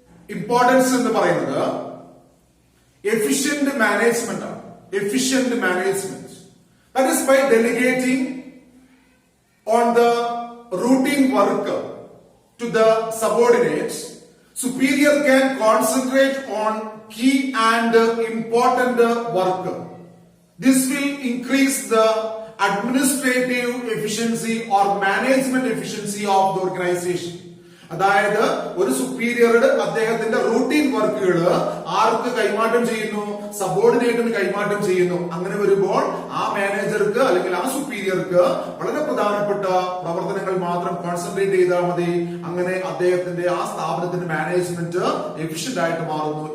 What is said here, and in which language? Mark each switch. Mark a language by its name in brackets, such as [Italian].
[Malayalam] Importance എന്ന് പറയുന്നത് efficient management ആണ്. [English] Efficient management. That is, by delegating on the routine work to the subordinates, superior can concentrate on key and important work. This will increase the administrative efficiency or management efficiency of the organization. [Malayalam] അതായത് ഒരു സുപ്പീരിയറുടെ അദ്ദേഹത്തിന്റെ routine വർക്കുകൾ ആർക്ക് കൈമാറ്റം ചെയ്യുന്നു? സബോർഡിനേറ്റിന് കൈമാറ്റം ചെയ്യുന്നു. അങ്ങനെ വരുമ്പോൾ ആ മാനേജർക്ക് അല്ലെങ്കിൽ ആ സുപ്പീരിയർക്ക് വളരെ പ്രധാനപ്പെട്ട പ്രവർത്തനങ്ങൾ മാത്രം കോൺസെൻട്രേറ്റ് ചെയ്താൽ മതി. അങ്ങനെ അദ്ദേഹത്തിന്റെ ആ സ്ഥാപനത്തിന്റെ മാനേജ്മെന്റ് എഫിഷ്യന്റ് ആയിട്ട് മാറുന്നു.